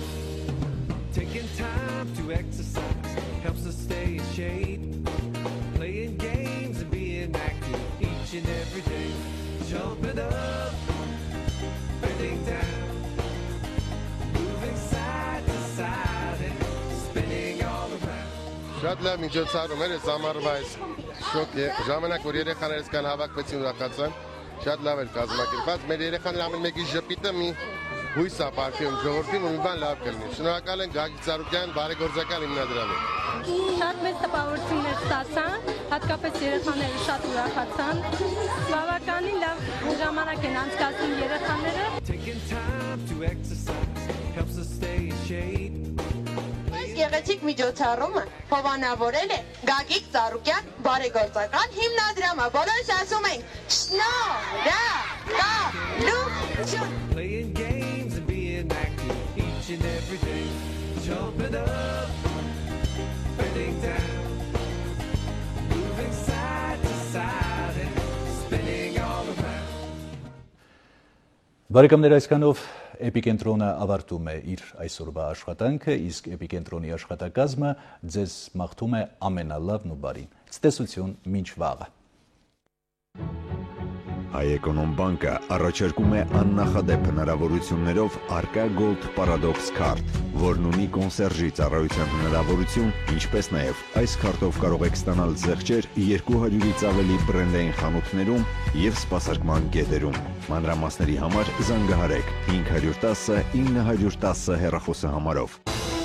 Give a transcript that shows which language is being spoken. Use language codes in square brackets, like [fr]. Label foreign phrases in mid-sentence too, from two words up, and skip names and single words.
[en] Taking time to exercise helps us stay in shape. Playing games and being active each and every day. Jumping up, bending down, moving side to side and spinning all around. [hy] Շատ լավ միջոցառում էր, այս ամառվա այս շոկ է, ժամանակ որ երեխաներս կան հավաքվեցին ուրախացան, շատ լավ էր կազմակերպված, մեր երեխաները ամեն մեկի ժպիտը մի հույս է ապարգևում ժողովրդին ու մի բան լավ կլինի։ Շնորհակալ ենք Գագիկ Ծառուկյան բարեգործական հիմնադրամին։ Շատ մեծ տպավորություններ ստացան, հատկապես երեխաները շատ ուրախացան։ Բավականին լավ ժամանակ են անցկացնում երեխաները։ [en] Taking time to exercise helps us stay in shape. [hy] Գեղեցիկ միջոցառումը հովանավորել է Գագիկ Ծառուկյան բարեգործական հիմնադրամը։ Բոլորս ասում ենք շնորհակալություն։ [en] Playing games and being active each and every day. Jumping up, bending down, moving side to side and spinning all around. [hy] Բարեկամներ, այսքանով Էպիկենտրոնը ավարտում է իր այսօրվա աշխատանքը, իսկ Էպիկենտրոնի աշխատակազմը ձեզ մաղթում է ամենալավն ու բարին։ Ցտեսություն մինչ վաղը։ Հայ-Էկոնոմ բանկը առաջարկում է աննախադեպ հնարավորություններով Arca Gold Paradox Card, որն ունի կոնսերժի ծառայության հնարավորություն, ինչպես նաև այս քարտով կարող եք ստանալ զեղչեր 200-ից ավելի բրենդային խանութներում և սպասարկման կետերում։ Մանրամասների համար զանգահարեք 510 910 հեռախոսահամարով։